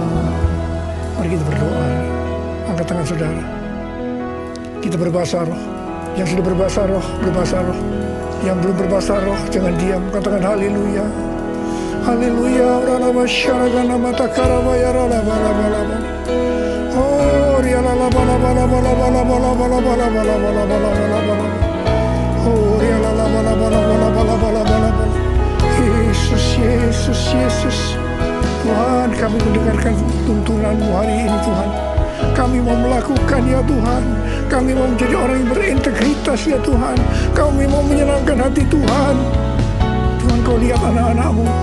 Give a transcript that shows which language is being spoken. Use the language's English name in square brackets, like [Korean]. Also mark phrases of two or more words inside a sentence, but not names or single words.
[Indonesian] Mari kita berdoa. Angkat tangan saudara. Kita berbahasa roh. Yang sudah berbahasa roh, berbahasa roh. Yang belum berbahasa roh, jangan diam. Katakan haleluya. Haleluya. Rala masyarakat mata karabaya rala bala bala bala. Oh, riala bala bala bala bala bala bala bala bala bala bala bala bala. Oh, riala bala bala bala bala bala bala bala. Yesus, Yesus, Yesus. Tuhan, kami mendengarkan tuntunanmu hari ini Tuhan. Kami mau melakukan ya Tuhan. Kami mau menjadi orang yang berintegritas ya Tuhan. Kami mau menyenangkan hati Tuhan. Tuhan, kau lihat anak-anakmu.